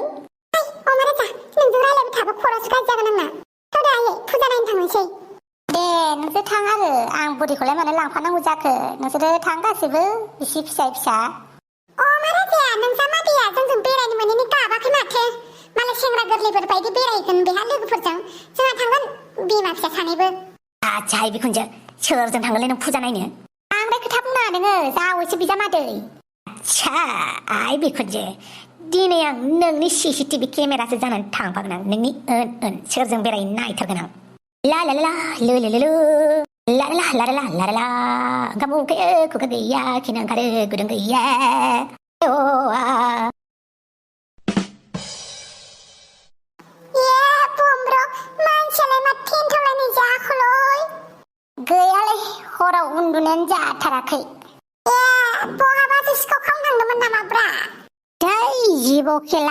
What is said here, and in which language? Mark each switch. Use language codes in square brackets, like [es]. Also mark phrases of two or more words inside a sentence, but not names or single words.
[brx] अमा राजा नोंजों रायलायबाय थाबा खर'सो गाज्रि जागोन आंना थौदो आयै फुजा नायनो थांनोसै दे नोंसोर थां आरो आं बुरिखौलाय मानो लांफानांगौ जाखो नोंसोरो थां गासिबो बिसि फिसा अमा राजाया नोंसा मादैया जोंजों बेरायनो मोनैनि गाबाखै माथो मालाय सेंग्रा गोरलैफोर बायदि बेरायगोन बेहा लोगोफोरजों जोंहा थांगोन बिमा फिसा सानैबो आच्छा आइ बिखुनजो सोरजों थांगोनलै नों फुजा नायनो बांद्राय खोथा बुंनाङा नोङो जावैसो बिजामादै आच्छा आइ बिखुनजो दिनै आं नोंनि CCTV केमेरासो जानानै थांफागोन आं नोंनि सोरजों बेरायनो नायथारगोन आं ला ला ला लो लो लो ला ला ला ला ला ला ओंखाम उखैयो खुगा गैया खिनो ओंखारो गुदुं गैया मानसियालाय मा थेन्थावलायनाय जाखोलै गैयालै हराव उन्दुनायानो जाथाराखै बहाबासो सिखाव खालामनांदोंमोन नामाब्रा जिबौ खेला